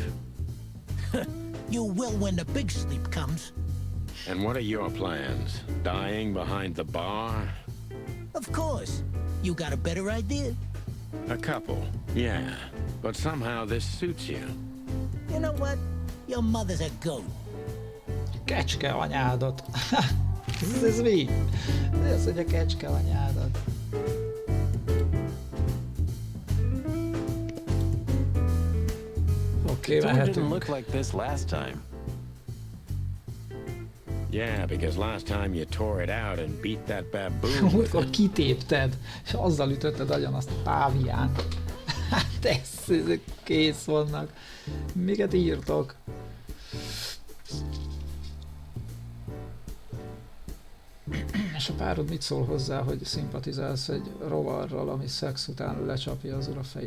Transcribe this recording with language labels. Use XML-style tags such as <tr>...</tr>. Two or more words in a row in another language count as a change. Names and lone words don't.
<en>You will when the big sleep comes. And what are your plans? Dying behind the bar? Of course. You got a better idea? A couple, yeah. But somehow this suits you. You know what? Your mother's a goat.</en> <hu>Kecske anyádat. Ez mi? Ez, hogy a kecske anyádat. Oké,</hu> <en>It didn't</en> <hu>mehetünk.</hu> <en>look like this last time. Yeah, because last time you tore it out and beat that baboon.</en> <hu>Amikor kitépted, és azzal ütötted agyon azt a páviánt. Hát ezek kész vannak. Miket írtok? És a párod mit szól hozzá, hogy szimpatizálsz egy rovarral, ami szex után lecsapja az ura fejét?</hu>